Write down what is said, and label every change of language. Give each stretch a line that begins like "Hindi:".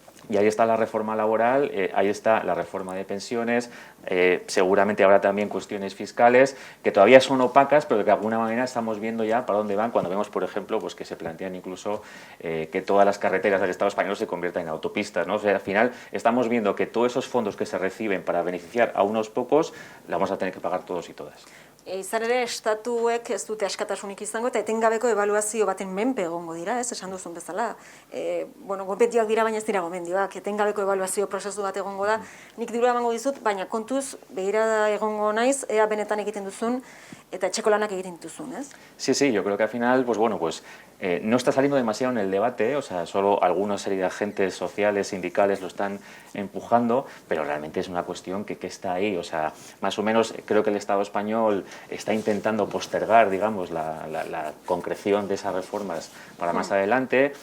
Spanish: Y ahí está la reforma laboral, ahí está la reforma de pensiones, seguramente habrá también cuestiones fiscales que todavía son opacas, pero que de alguna manera estamos viendo ya para dónde van cuando vemos, por ejemplo, pues que se plantean incluso que todas las carreteras del Estado español se conviertan en autopistas, ¿no? O sea, al final estamos viendo que todos esos fondos que se reciben para beneficiar a unos pocos, la vamos a tener que pagar todos y todas.
Basque: Izan ere, estatuek ez dute askatasunik izango eta etengabeko ebaluazio baten menpe egongo dira, ez, esan duzun bezala. Bueno, gomendioak dira, baina ez dira gomendioak, etengabeko ebaluazio prozesu bat egongo da. Nik dirua emango dizut, baina kontuz, begirada egongo naiz, ea benetan egiten duzun eta etxeko lanak egiten dituzun, ez?
Spanish: Sí, sí, yo creo que al final, pues bueno, pues no está saliendo demasiado en el debate, o sea, solo alguna serie de agentes sociales, sindicales lo están empujando, pero realmente es una cuestión que está ahí, o sea, más o menos creo que el Estado español está intentando postergar, digamos, la concreción de esas reformas para más adelante.